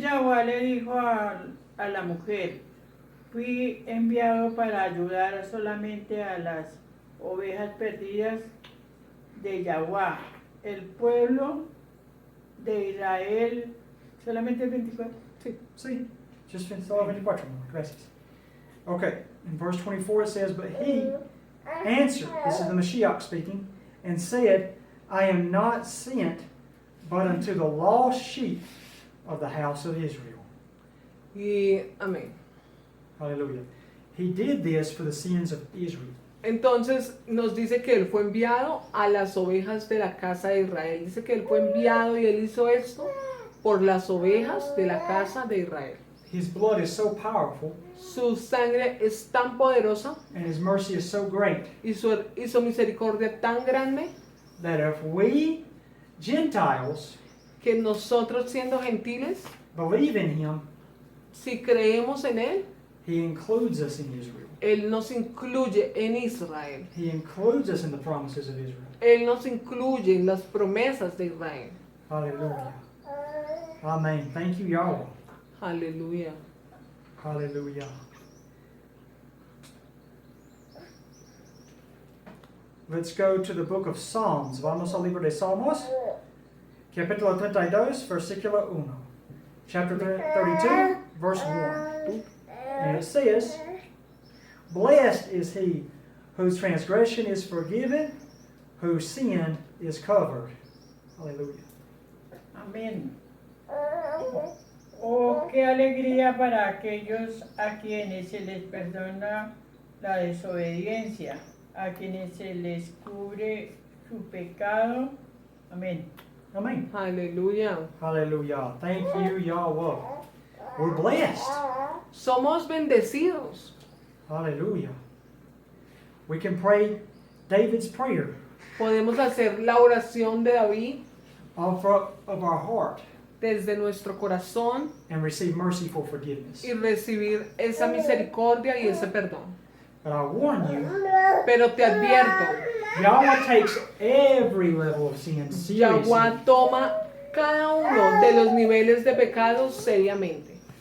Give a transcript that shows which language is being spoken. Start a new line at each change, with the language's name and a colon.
Spanish: Yahweh le dijo a la mujer: fui enviado para ayudar solamente a las ovejas perdidas de Yahweh, el pueblo de Israel. ¿Solamente el 24?
English: see, just
Spanish: solo 24. Gracias.
English: Okay, in verse 24 it says, but he answered, this is the Mashiach speaking, and said, I am not sent but unto the lost sheep of the house of Israel.
Spanish: Y amén.
English: Hallelujah. He did this for the sins of Israel.
Spanish: Entonces nos dice que Él fue enviado a las ovejas de la casa de Israel. Dice que Él fue enviado y Él hizo esto por las ovejas de la casa de Israel.
English: His blood is so powerful
Spanish: Su sangre es tan poderosa
English: and His mercy is so great
Spanish: y su misericordia tan grande
English: that if we Gentiles
Spanish: que nosotros siendo gentiles,
English: believe in Him,
Spanish: si creemos en Él,
English: He includes us in Israel.
Spanish: Él nos incluye en Israel.
English: He includes us in the promises of Israel.
Spanish: Él nos incluye en las promesas de Israel.
English: Hallelujah. Amen. Thank you, Yahweh.
Spanish: Aleluya.
English: Hallelujah. Let's go to the book of Psalms.
Spanish: Vamos al libro de Salmos, capítulo 32, versículo 1.
English: Chapter 32, verse 1. And it says, Blessed is he whose transgression is forgiven, whose sin is covered. Hallelujah.
Spanish: Amén. Oh, qué alegría para aquellos a quienes se les perdona la desobediencia, a quienes se les cubre su pecado. Amén.
English: Amen.
Spanish: Aleluya.
English: Hallelujah. Thank you, Yahweh. We're blessed.
Spanish: Somos bendecidos.
English: Hallelujah. We can pray David's prayer
Spanish: Podemos hacer la oración de David
English: of our heart
Spanish: desde nuestro corazón
English: and receive merciful forgiveness.
Spanish: y recibir esa misericordia y ese perdón.
English: But I warn you,
Spanish: Pero te advierto,
English: Yahweh takes every level of sin seriously.
Spanish: Yahweh toma cada uno de los niveles de pecado seriamente.